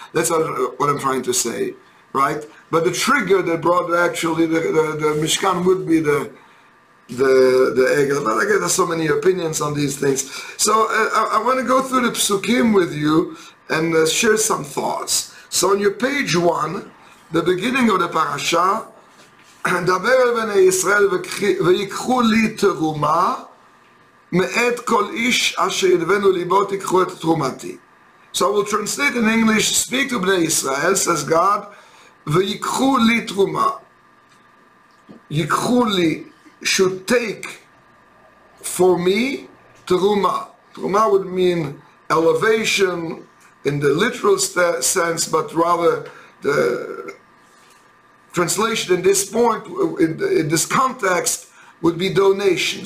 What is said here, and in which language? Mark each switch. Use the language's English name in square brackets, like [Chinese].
[English] That's what I'm trying to say, right? But the trigger that brought actually the Mishkan would be the Egel. But again, there's so many opinions on these things. So I want to go through the Psukim with you and share some thoughts. So on your page 1, the beginning of the parasha, [Hebrew] דבר אל בני ישראל ויקחו לי תרומה מאת כל איש אשר ידבנו ליבו תיקחו את תרומתי. [English] So I will translate in English, speak to Bnei Israel, says God, [Hebrew] ויקחו לי תרומה. ייקחו לי [English] should take for me teruma. Teruma would mean elevation in the literal sense, but rather the translation in this point, in this context, would be donation.